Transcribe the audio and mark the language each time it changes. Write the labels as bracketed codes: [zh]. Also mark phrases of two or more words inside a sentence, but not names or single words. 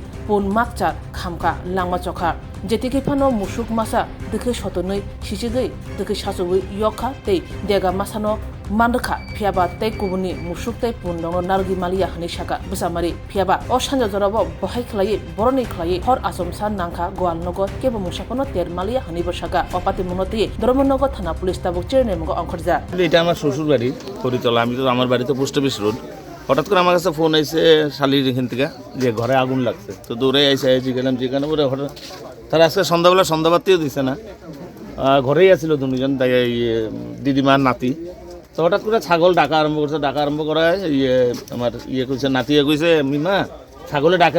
[trp] pun makchar khamka langma chokha jetiki phano musuk masa dekhe shotonoi sisigei dekhe sasugui yokha tei dega masano mandakha phiaba tei kubuni musuk tei pun nono nargi malia hani shaka busamari phiaba o sanja jorabo bahai khlai boroni khlai hor asomsa nangkha gwal nogo kebo musakono ter malia hani bosaka opati monoti Doromonogo থানা পুলিশ তাবুক চেরনে মগ অংখরজা [bn] এটা আমার শ্বশুর বাড়ি করিতলা আমি তো আমার বাড়িতে পোস্ট অফিস রোড হঠাৎ করে আমার কাছে ফোন আইছে শালির এখান থেকে যে ঘরে আগুন লাগছে তো দৌড়ে আইসে যেখানে পরে হঠাৎ তারা আজকে সন্ধ্যাবেলা সন্ধ্যাবাতিও দিছে না ঘরেই আছিল দুজন দিদিমার নাতি তো হঠাৎ করে ছাগল ডাকা আরম্ভ করায় আমার কইছে নাতিয়ে কইছে মিমা ছাগলে ডাকের